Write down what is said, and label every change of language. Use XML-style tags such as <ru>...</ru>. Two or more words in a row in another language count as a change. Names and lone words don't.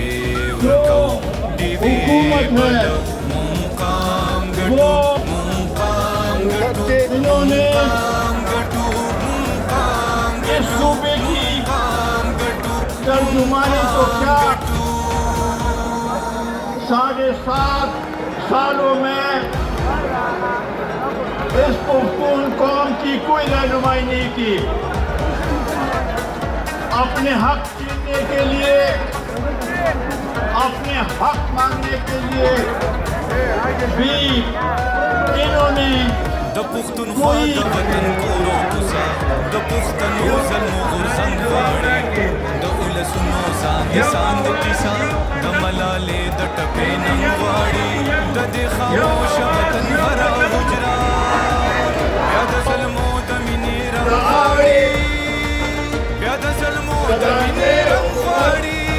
<ur>جو حکومت ہے وہ انہوں نے اس صوبے کی ترجمانی کو کیا 7.5 سالوں میں اس پختون قوم کی کوئی رہنمائی نہیں کی. اپنے حق چھیننے کے لیے، اپنے حق مانگنے کے لیے بھی انہوں نے</ur> <ps>د پښتونخوا د وطن کورو کوڅه د پښتنو زلمو غورځنګ غواړي د ولسونو ساندې ساندې کیسه د ملالې د ټپې ننګ غواړي د دې خاموش وطن هره حجره بیا د ظلمو د مینې رنګ غواړي بیا د ظلمو د مینې رنګ غواړي</ps>